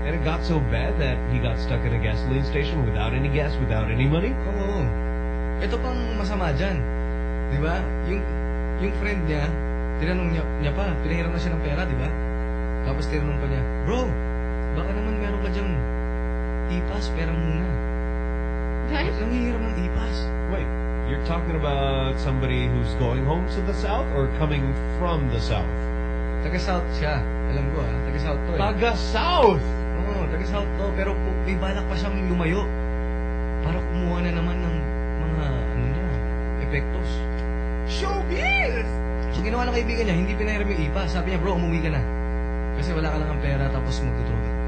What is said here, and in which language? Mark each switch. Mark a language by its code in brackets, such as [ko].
[en] And it got so bad that he got stuck in a gasoline station without any gas, without any money? [tl] Oo. Ito pang masama dyan. Diba? Yung friend niya, tinanong niya pa, pinahiram na siya ng pera, diba? Tapos tinanong pa niya, bro, baka naman meron ka dyan ipas, pera muna. [en] Guys? [tl] Nangihiram ng ipas. [en] Wait, you're talking about somebody who's going home to the South or coming from the South? [tl] Taga-South siya. Alam ko ah, taga-South to eh. Taga-South! Oo, oh, taga-South to. Pero may balak pa siyang lumayo para kumuha na naman ng mga, ano niya, epektos. [en] Showbiz! [tl] So ginawa ng kaibigan niya, hindi pinahiram yung ipas. Sabi niya, bro, umuwi ka na. Kasi wala ka lang ang pera, tapos magdudrug.